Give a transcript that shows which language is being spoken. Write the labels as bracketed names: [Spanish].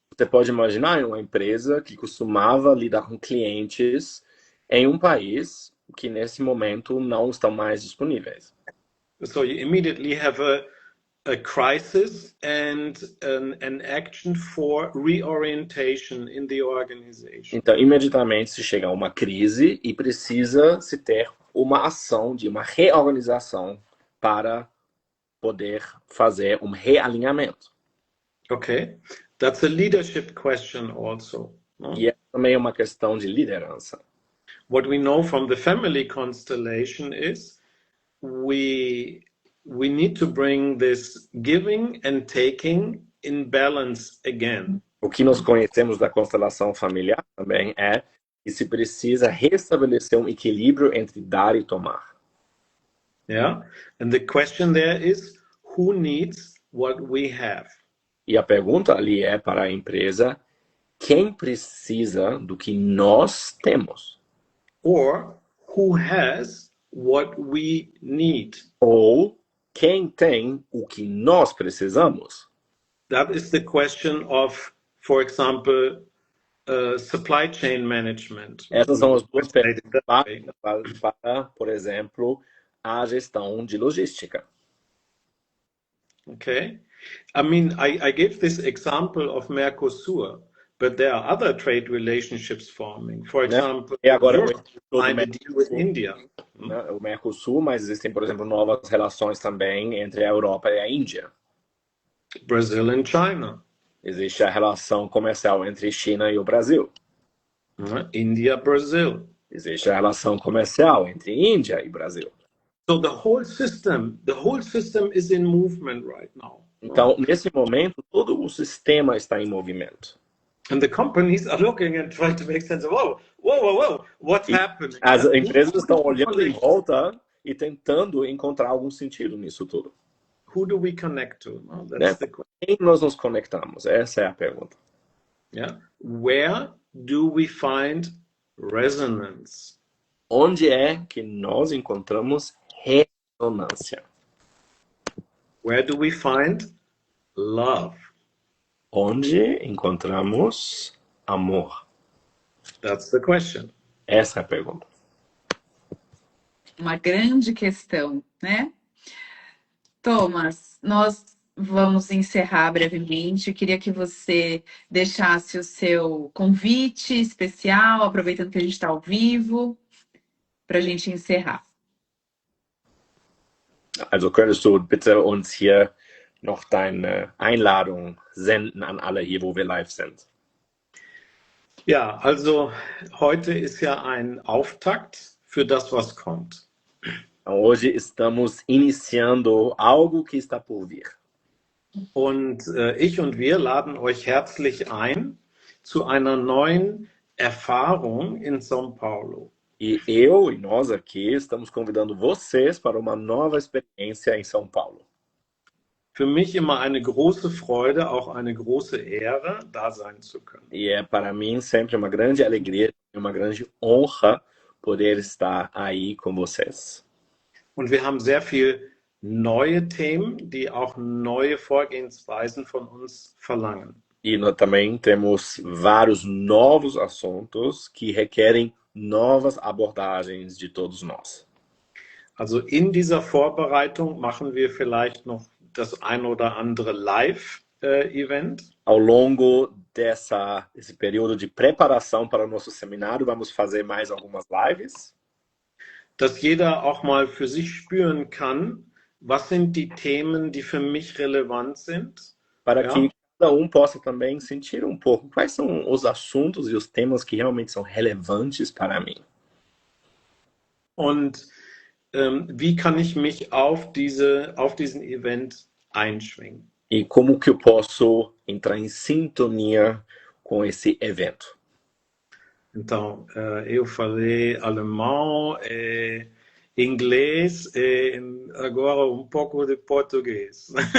[Portuguese] Você pode imaginar uma empresa que costumava lidar com clientes em um país que nesse momento não estão mais disponíveis. [English] So you immediately have a crisis and an action for reorientation in the organization. [Portuguese] Então, imediatamente se chega a uma crise e precisa se ter uma ação de uma reorganização para poder fazer um realinhamento. [English] Okay, that's a leadership question also. No? [Portuguese] E é também uma questão de liderança. [English] What we know from the family constellation is we need to bring this giving and taking in balance again. [Portuguese] O que nós conhecemos da constelação familiar também é que se precisa restabelecer um equilíbrio entre dar e tomar. [English] Yeah, and the question there is who needs what we have? [Portuguese] E a pergunta ali é para a empresa, quem precisa do que nós temos? [English] Or who has what we need? [Portuguese] Ou quem tem o que nós precisamos? [English] That is the question of, for example, supply chain management. [Portuguese] Essas são as duas perguntas para, por exemplo, a gestão de logística. [English] Okay. I mean, I gave this example of Mercosur, but there are other trade relationships forming. For example, [Portuguese] E agora [English] Europe signed a deal with India. [Portuguese] O Mercosul, mas existem, por exemplo, novas relações também entre a Europa e a Índia. [English] Brazil and China. [Portuguese] Existe a relação comercial entre China e o Brasil. [English] India, Brazil. [Portuguese] Existe a relação comercial entre Índia e Brasil. [English] So the whole system is in movement right now. [Portuguese] Então, nesse momento, todo o sistema está em movimento. [English] And the companies are looking and trying to make sense of, whoa, what's happening? [Portuguese] As empresas estão olhando em volta e tentando encontrar algum sentido nisso tudo. [English] Who do we connect to? That's the question. [Portuguese] Quem nós nos conectamos? Essa é a pergunta. [English] Yeah? Where do we find resonance? [Portuguese] Onde é que nós encontramos ressonância? [English] Where do we find love? [Portuguese] Onde encontramos amor? [English] That's the question. [Portuguese] Essa é a pergunta. Uma grande questão, né? Thomas, nós vamos encerrar brevemente. Eu queria que você deixasse o seu convite especial, aproveitando que a gente está ao vivo, para a gente encerrar. [German] Also könntest du bitte uns hier noch deine Einladung senden an alle hier, wo wir live sind? Ja, also heute ist ja ein Auftakt für das, was kommt. [Portuguese] Então, hoje estamos iniciando algo que está por vir. [German] Und ich und wir laden euch herzlich ein zu einer neuen Erfahrung in São Paulo. [Portuguese] E eu e nós aqui estamos convidando vocês para uma nova experiência em São Paulo. [German] Für mich immer eine große Freude, auch eine große Ehre, da sein zu können. [Portuguese] E é para mim sempre uma grande alegria e uma grande honra poder estar aí com vocês. [German] Und wir haben sehr viel neue Themen, die auch neue Vorgehensweisen von uns verlangen. [Portuguese] E nós também temos vários novos assuntos que requerem novas abordagens de todos nós. [German] Also in dieser Vorbereitung machen wir vielleicht noch das ein oder andere Live-Event. [Portuguese] Ao longo desse período de preparação para o nosso seminário, vamos fazer mais algumas lives. [German] Dass jeder auch mal für sich spüren kann, was sind die Themen, die für mich relevant sind. [Portuguese] Para que cada possa também sentir um pouco quais são os assuntos e os temas que realmente são relevantes para mim. [German] Und wie kann ich mich auf diesen Event einschwingen? [Portuguese] E como que eu posso entrar em sintonia com esse evento? Então, eu falei alemão, inglês e agora um pouco de português.